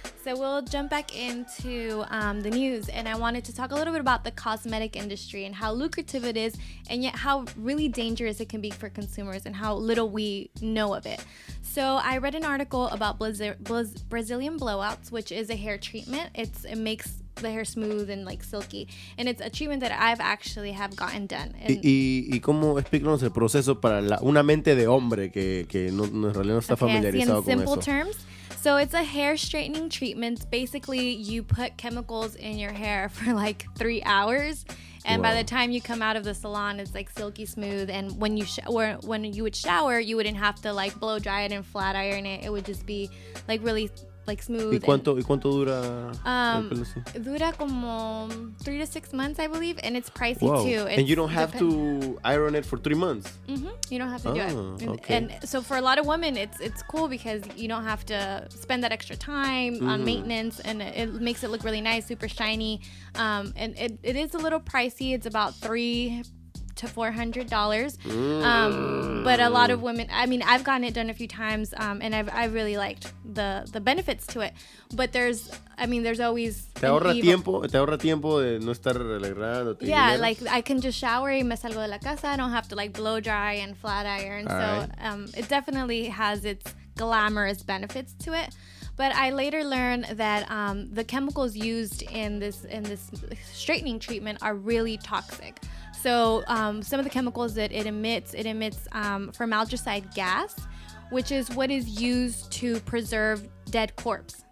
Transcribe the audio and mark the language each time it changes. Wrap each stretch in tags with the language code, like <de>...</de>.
<en>So we'll jump back into the news, and I wanted to talk a little bit about the cosmetic industry and how lucrative it is, and yet how really dangerous it can be for consumers and how little we know of it. So I read an article about Brazilian blowouts, which is a hair treatment. It makes the hair smooth and like silky, and it's a treatment that I've actually have gotten done.</en> <es>Y cómo explícanos el proceso para una mente de hombre que no, en realidad no está familiarizado con eso.</es> <en>In simple terms, so it's a hair straightening treatment. Basically, you put chemicals in your hair for like 3 hours. And by the time you come out of the salon, it's like silky smooth. And when you when you would shower, you wouldn't have to like blow dry it and flat iron it. It would just be like really like smooth.</en> <es>¿Y cuánto dura el pelo así? Dura como</es> <en>3 to 6 months, I believe, and it's pricey too. And you don't have to iron it for 3 months. You don't have to do it. Okay. And so for a lot of women, it's cool because you don't have to spend that extra time on maintenance, and it makes it look really nice, super shiny. And it is a little pricey. It's about $300 to $400. But a lot of women, I mean, I've gotten it done a few times, and I've really liked the benefits to it. But there's always</en> <es>Te ahorra tiempo de no estar arreglando.</es> <en>Yeah, like I can just shower</en> <es>y me salgo de la casa.</es> <en>I don't have to like blow dry and flat iron. It definitely has its glamorous benefits to it. But I later learned that the chemicals used in this straightening treatment are really toxic. So some of the chemicals that it emits formaldehyde gas, which is what is used to preserve dead corpse.</en>